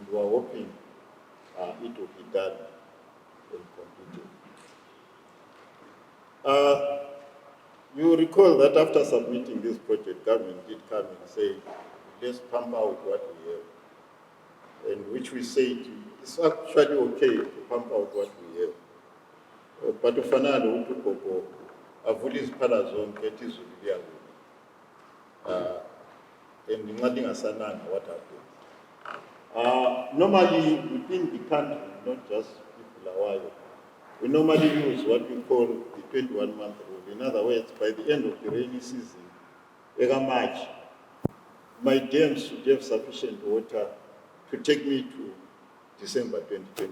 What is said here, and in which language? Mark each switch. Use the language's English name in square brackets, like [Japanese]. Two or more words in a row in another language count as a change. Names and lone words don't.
[English] And we are hoping it will be done and completed. You recall that after submitting this project, government did come and say, let's pump out what we have. And which we said, it's actually okay to pump out what we have. [North Ndebele] But ufanalo uTupopo avula iziphala zonke ethi izulu liyakuna. [English] And nothing asananga what happened. Normally within the country, not just people Hawaii, we normally use what we call the 21-month rule. In other words, by the end of the rainy season, March, my dams should have sufficient water to take me to December 2021.